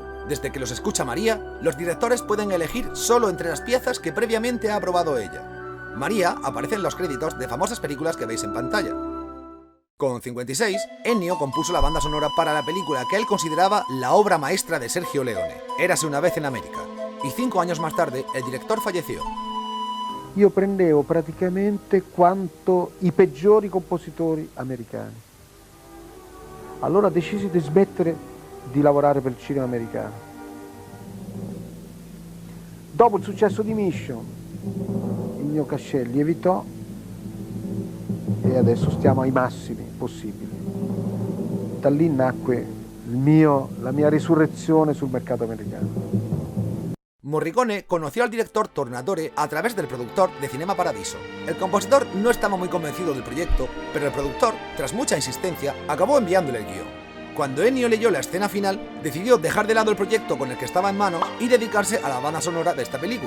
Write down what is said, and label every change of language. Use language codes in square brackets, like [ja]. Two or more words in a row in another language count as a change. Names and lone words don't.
[es] Desde que los escucha María, los directores pueden elegir solo entre las piezas que previamente ha aprobado ella. María aparece en los créditos de famosas películas que veis en pantalla. Con 56, Ennio compuso la banda sonora para la película que él consideraba la obra maestra de Sergio Leone, Érase una vez en América, y 5 años más tarde el director falleció. [it] Io prendevo praticamente quanto i peggiori compositori americani. Allora decisi di smettere di lavorare per il cinema americano. Dopo il successo di Mission, il mio cachet lievitò e adesso stiamo ai massimi possibili. Da lì nacque la mia risurrezione sul mercato americano. [es] Morricone conoció al director Tornatore a través del productor de Cinema Paradiso. El compositor no estaba muy convencido del proyecto, pero el productor, tras mucha insistencia, acabó enviándole el guión. Cuando Ennio leyó la escena final, decidió dejar de lado el proyecto con el que estaba en manos y dedicarse a la banda sonora de esta película.